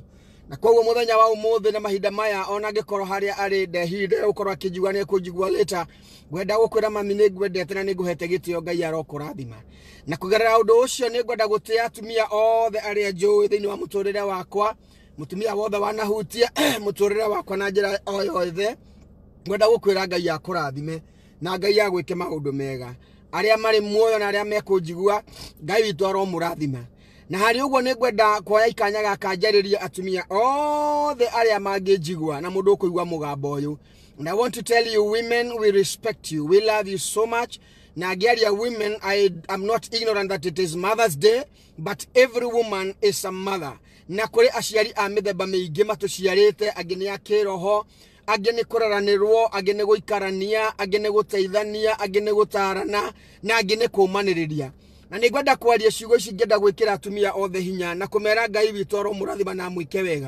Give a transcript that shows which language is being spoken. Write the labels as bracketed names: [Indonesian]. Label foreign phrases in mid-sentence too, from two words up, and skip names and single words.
[Kikuyu] Na koguo muthenya wa umuthi na mahinda maya ona ngikoro haria ari ndehinde ukorwo akijigwa ni kujigwa later gwenda gukwira mami ni gwendete na ni nguhete gitio Ngai arokurathima na kugerera undu ucio ni gwenda gutia atumia othe aria njui thiini wa muturire wakwa mutumia wothe wanahutia muturire wakwa na njira o yothe gwenda gukwira Ngai akurathime na Ngai agwike maundu mega aria mari muoyo na aria mekunjigua Ngai witu aromurathima. Na hari uguo ni gwenda kuoya ikanya gaka njariria atumia othe aria mangijigwa na mundu kuigwa mugambo uyu. [English] And I want to tell you, women, we respect you, we love you so much. [Kikuyu] Na ngiaria [English] women, I am not ignorant that it is Mother's Day, but every woman is a mother. [Kikuyu] Na kuri aciari a mithemba miingi matuciarite agini akiroho agene kuraranirwo agene guikarania agene guteithania agene gutarana na agene kumaniriria. Na nigwenda kwaria ciugo ici ngenda gwikira atumia othe hinya na kumera Ngai witu aromurathima na mwike wega.